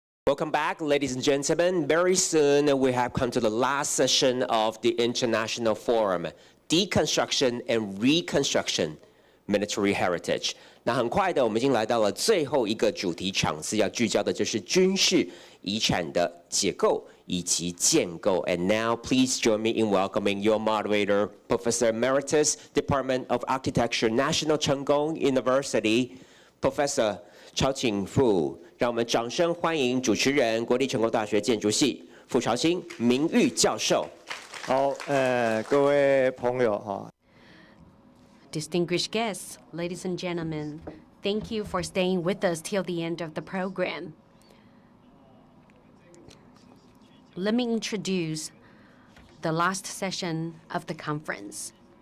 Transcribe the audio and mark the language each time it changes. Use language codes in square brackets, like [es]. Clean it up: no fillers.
[en] Welcome back, ladies and gentlemen. Very soon we have come to the last session of the International Forum, Deconstruction and Reconstruction, Military Heritage. [zh] 那很快的，我们已经来到了最后一个主题场次，要聚焦的就是军事遗产的解构以及建构。 [en] And now, please join me in welcoming your moderator, Professor Emeritus, Department of Architecture, National Cheng Kung University, Professor 曹景富。 [zh] 让我们掌声欢迎主持人，国立成功大学建筑系傅朝清名誉教授。好，各位朋友哈。 [en] Distinguished guests, ladies and gentlemen, thank you for staying with us till the end of the program. Let me introduce the last session of the conference.